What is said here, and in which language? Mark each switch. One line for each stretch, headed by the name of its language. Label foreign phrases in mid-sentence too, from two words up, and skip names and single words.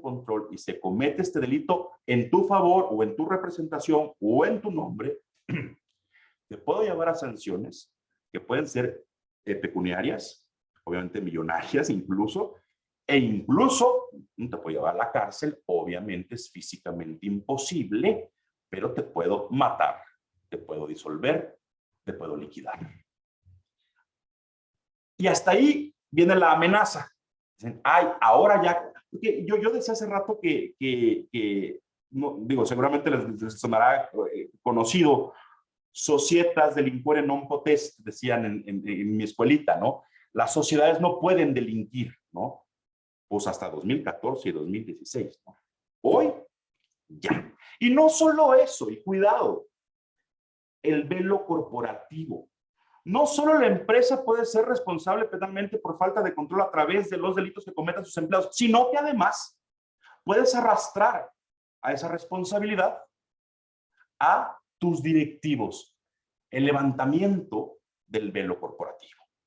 Spanish: control y se comete este delito en tu favor o en tu representación o en tu nombre, te puedo llevar a sanciones que pueden ser pecuniarias, obviamente millonarias incluso, e incluso te puedo llevar a la cárcel, obviamente es físicamente imposible, pero te puedo matar, te puedo disolver, te puedo liquidar. Y hasta ahí viene la amenaza. Dicen, ay, ahora ya, porque yo decía hace rato que no, digo, seguramente les sonará conocido,
Latin: societas delinquere non potest,
Spanish: decían en mi escuelita, ¿no? Las sociedades no pueden delinquir, ¿no? Pues hasta 2014 y 2016, ¿no? Hoy, ya. Y no solo eso, y cuidado, el velo corporativo. No solo la empresa puede ser responsable penalmente por falta de control a través de los delitos que cometan sus empleados, sino que además puedes arrastrar a esa responsabilidad a tus directivos, el levantamiento del velo corporativo.